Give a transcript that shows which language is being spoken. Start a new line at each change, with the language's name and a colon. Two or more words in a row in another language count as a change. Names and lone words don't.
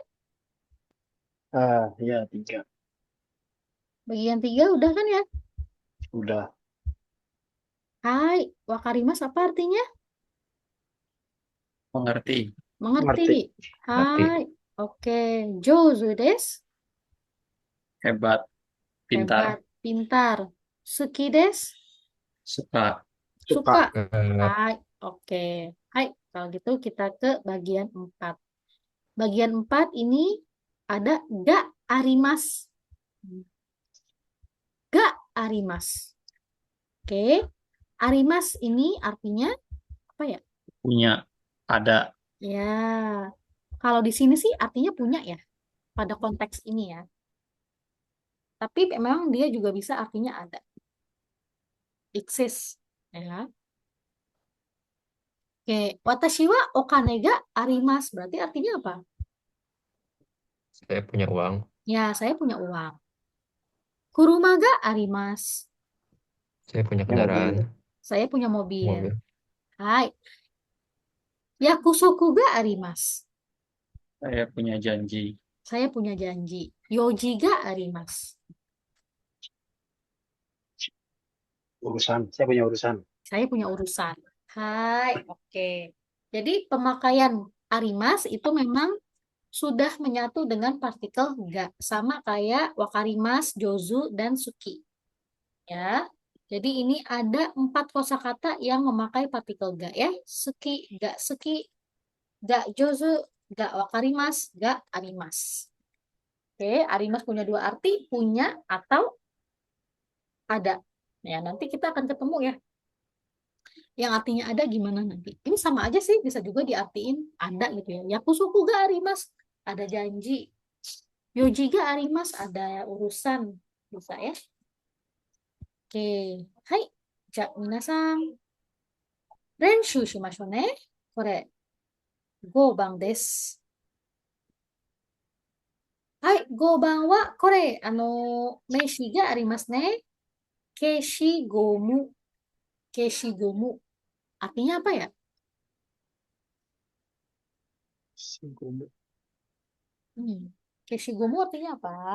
Indonesian: Ah, ya, 3. Bagian 3 udah kan ya? Udah.
Japanese: はい、分かります
Indonesian: apa artinya? Mengerti. Mengerti. Ngerti. Ngerti. Hai, oke.
Japanese: 上手です.
Indonesian: Hebat. Pintar. Hebat, pintar.
Japanese: 好きです.
Indonesian: Suka. Suka. Suka. Eh, Hai, oke. Hai, kalau gitu kita ke bagian 4. Bagian 4 ini ada
Japanese: があります. があります.
Indonesian: Oke. Arimas ini artinya apa ya? Punya. Ada. Ya, kalau di sini sih artinya punya ya, pada konteks ini ya. Tapi memang dia juga bisa artinya ada, exist. Ya. Oke,
Japanese: 私はお金があります.
Indonesian: Berarti artinya apa? saya punya uang. Ya, saya punya uang.
Japanese: 車があります.
Indonesian: Saya punya Ya, mobil. kendaraan. Saya punya mobil. Mobil. Hai.
Japanese: 約束があります.
Indonesian: Saya punya janji. Saya punya janji.
Japanese: 用事があります.
Indonesian: Urusan. Saya punya urusan. Saya punya urusan. Hai, oke. Jadi pemakaian arimas itu memang sudah menyatu dengan partikel ga, sama kayak wakarimas, jozu, dan suki. Ya, jadi ini ada 4 kosakata yang memakai partikel ga ya.
Japanese: 好き、が上手、が分かります、があります.
Indonesian: Oke, arimas punya 2 arti, punya atau ada. Ya, nanti kita akan ketemu ya. Yang artinya ada gimana nanti. Ini sama aja sih, bisa juga diartiin ada gitu ya.
Japanese: 約束があります,
Indonesian: ada janji.
Japanese: 用事があります,
Indonesian: ada urusan. Bisa ya. Oke. Hai.
Japanese: じゃ, 皆さん. 練習しましょうね. これ, 5番です。はい、5番は、これ、名詞がありますね。消しゴム、消しゴム。
Indonesian: Artinya apa ya? Singgung. 消しゴム artinya apa?